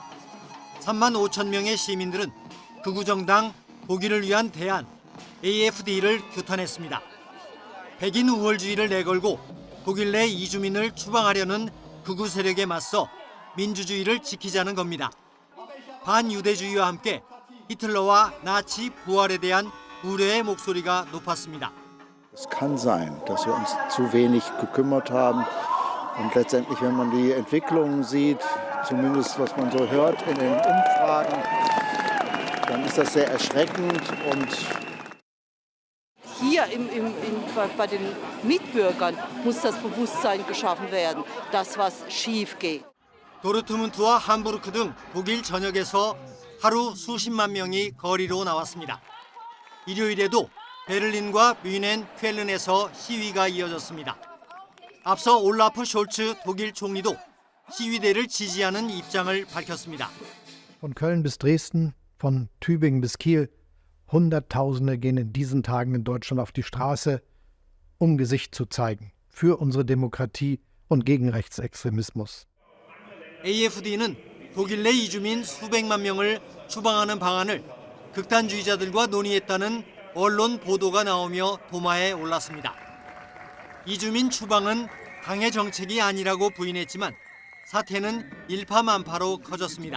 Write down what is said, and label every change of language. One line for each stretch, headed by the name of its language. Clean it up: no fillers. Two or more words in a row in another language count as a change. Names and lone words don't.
Korean: 3만 5천 명의 시민들은 극우정당 독일을 위한 대안 AfD를 규탄했습니다. 백인 우월주의를 내걸고 독일 내 이주민을 추방하려는 극우 세력에 맞서 민주주의를 지키자는 겁니다. 반유대주의와 함께 히틀러와 나치 부활에 대한 우려의 목소리가 높았습니다.
German: Es kann sein, dass wir uns zu wenig gekümmert haben. Und letztendlich, wenn man die Entwicklungen sieht, zumindest was man so hört in den Umfragen, dann ist das sehr erschreckend. Und hier bei den Mitbürgern muss das Bewusstsein geschaffen werden, dass was schief geht.
Korean: 도르트문트와 함부르크 등 독일 전역에서 하루 수십만 명이 거리로 나왔습니다. 일요일에도 베를린과 뮌헨, 쾰른에서 시위가 이어졌습니다. 앞서 올라프 숄츠 독일 총리도 시위대를 지지하는 입장을 밝혔습니다.
German: Von Köln bis Dresden, von Tübingen bis Kiel, Hunderttausende gehen in diesen Tagen in Deutschland auf die Straße, um Gesicht zu zeigen für unsere Demokratie und gegen Rechtsextremismus.
Korean: AfD는 독일 내 이주민 수백만 명을 추방하는 방안을 극단주의자들과 논의했다는 언론 보도가 나오며 도마에 올랐습니다. 이주민 추방은 당의 정책이 아니라고 부인했지만 사태는 일파만파로 커졌습니다.